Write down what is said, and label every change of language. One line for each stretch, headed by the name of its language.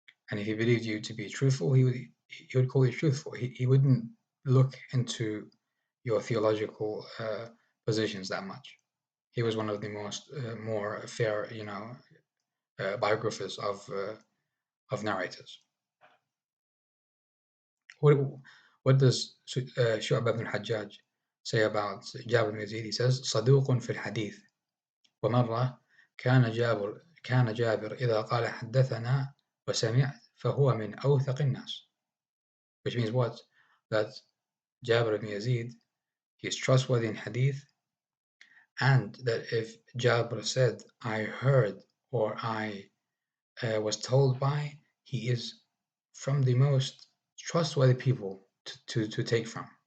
English: And if he believed you to be truthful, he would call you truthful. He wouldn't look into your theological positions that much. He was one of the more fair, biographers of narrators. What does Shu'bah ibn al-Hajjaj say about Jabir ibn Yazid? He says,
Arabic: صدوق في الحديث ومرة كان جابر إذا قال حدثنا وسمعت فهو من أوثق الناس.
English: Which means what? That Jabir ibn Yazid, he is trustworthy in hadith, and that if Jabir said, I heard or I was told by, he is from the most trustworthy people to take from.